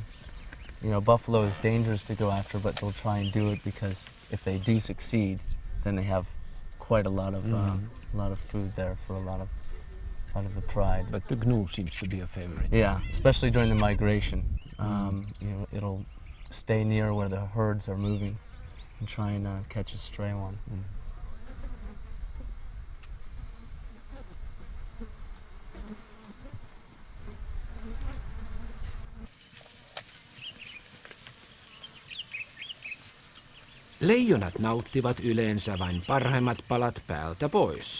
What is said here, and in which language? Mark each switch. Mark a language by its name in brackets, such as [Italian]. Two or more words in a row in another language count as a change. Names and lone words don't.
[English] You know, buffalo is dangerous to go after, but they'll try and do it because if they do succeed, then they have quite a lot of food there for a lot of the pride. But the gnu seems to be a favorite. Yeah, especially during the migration. You know, it'll stay near where the herds are moving and try and catch a stray one. [Finnish] Leijonat nauttivat yleensä vain parhaimmat palat päältä pois.